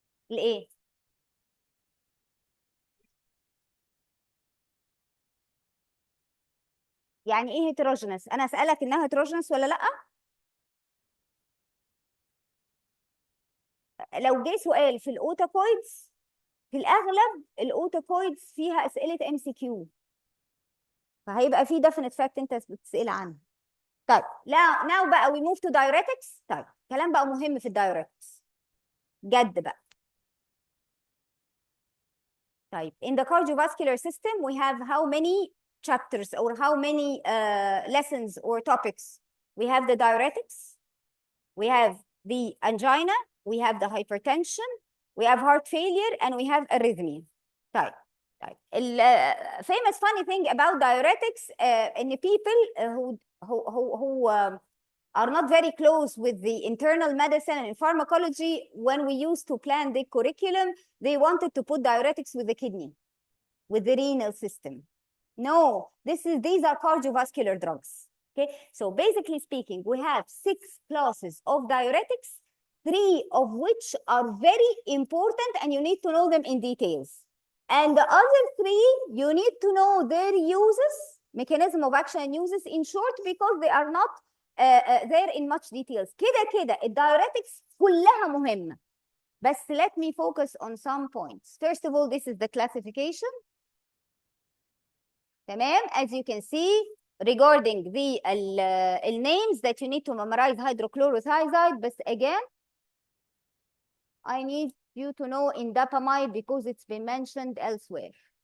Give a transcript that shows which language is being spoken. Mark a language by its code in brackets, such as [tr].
[ar] لإيه؟ يعني إيه heterogeneous؟ أنا أسألك إنها heterogeneous ولا لأ؟ لو جه سؤال في الأوتاكويدز، في الأغلب الأوتاكويدز فيها أسئلة MCQ، فهيبقى في [en] definite fact [ar] أنت بتسأل عنه. طيب [en] now [ar] بقى [en] we move to diuretics. [ar] طيب كلام بقى مهم في الدايوريتكس جد بقى. طيب [en] in the cardiovascular system we have how many chapters or how many lessons or topics? We have the diuretics, we have the angina, we have the hypertension, we have heart failure, and we have arrhythmia. [ar] طيب [en] famous funny thing about diuretics in people who are not very close with the internal medicine and pharmacology. When we used to plan the curriculum, they wanted to put diuretics with the kidney, with the renal system. No, these are cardiovascular drugs. Okay, so basically speaking, we have 6 classes of diuretics, 3 of which are very important and you need to know them in details. And the other 3, you need to know their uses, mechanism of action and uses in short, because they are not there in much details. [ar] كده الdiuretics كلها مهمة. بس [en] let me focus on some points. First of all, this is the classification. [ar] تمام. [en] As you can see, regarding the names that you need to memorize hydrochlorothiazide, but again, I need you to know indapamide because it's been mentioned elsewhere.